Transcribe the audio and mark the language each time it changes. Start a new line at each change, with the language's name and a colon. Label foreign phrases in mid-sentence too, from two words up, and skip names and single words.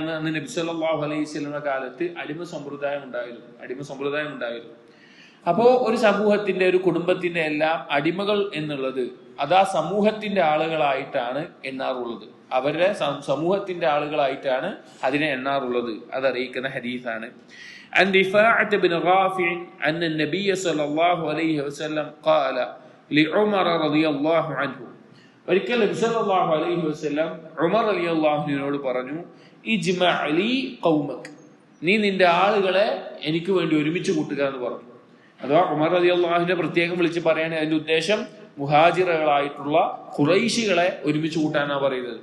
Malayalam: അന്ന് നബി
Arabic: صلى الله عليه وسلم
Malayalam: കാലത്ത് അടിമ സമ്പ്രദായം ഉണ്ടായിരുന്നു. അപ്പോ ഒരു സമൂഹത്തിന്റെ, ഒരു കുടുംബത്തിന്റെ എല്ലാം അടിമകൾ എന്നുള്ളത് അത് ആ സമൂഹത്തിന്റെ ആളുകളായിട്ടാണ് എണ്ണാറുള്ളത്. അവരുടെ സമൂഹത്തിന്റെ ആളുകളായിട്ടാണ് അതിനെ എണ്ണാറുള്ളത്. അതറിയിക്കുന്ന ഹദീസാണ്.
Arabic: عن رفاعة بن رافع أن النبي صلى الله عليه وسلم قال لعمر رضي الله عنه,
Malayalam: ഒരിക്കൽ നബി
Arabic: صلى الله عليه وسلم
Malayalam: ഉമർ
Arabic: رضي الله عنه
Malayalam: പറഞ്ഞു,
Arabic: اجمع لي قومك,
Malayalam: നീ നിന്റെ ആളുകളെ എനിക്ക് വേണ്ടി ഒരുമിച്ച് കൂട്ടുക എന്ന് പറഞ്ഞു. അഥവാ ഉമർ
Arabic: رضي الله عنه
Malayalam: പ്രത്യേകം വിളിച്ച് പറയാണ്. അതിന്റെ ഉദ്ദേശം മുഹാജിറുകളായിട്ടുള്ള ഖുറൈശികളെ ഒരുമിച്ച് കൂട്ടാനാണ് പറയുന്നത്.